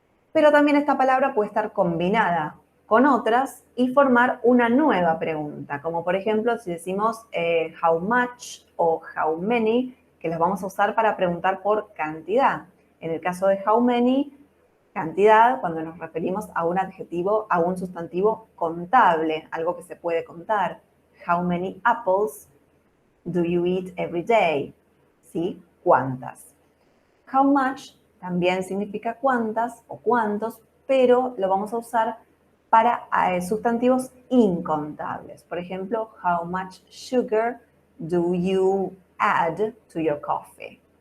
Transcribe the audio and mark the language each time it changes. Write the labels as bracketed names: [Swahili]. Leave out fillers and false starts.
[Spanish] Pero también esta palabra puede estar combinada con otras y formar una nueva pregunta, como por ejemplo si decimos how much o how many, que las vamos a usar para preguntar por cantidad. En el caso de how many, cantidad, cuando nos referimos a un adjetivo, a un sustantivo contable, algo que se puede contar. [English] How many apples do you eat every day? [Spanish] ¿Sí? ¿Cuántas? How much también significa cuántas o cuántos, pero lo vamos a usar para sustantivos incontables. Por ejemplo, [English] how much sugar do you add to your coffee?